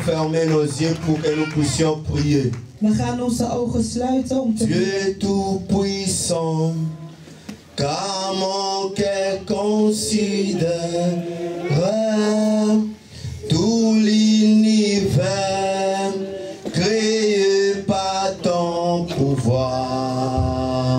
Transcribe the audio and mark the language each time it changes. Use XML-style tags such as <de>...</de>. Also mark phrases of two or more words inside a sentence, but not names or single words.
<fr>fermer nos yeux pour que nous puissions prier.</fr> <nl>We gaan onze ogen sluiten om te</nl> <fr>Dieu tout-puissant, car mon cœur considère tout l'univers créé par ton pouvoir.</fr>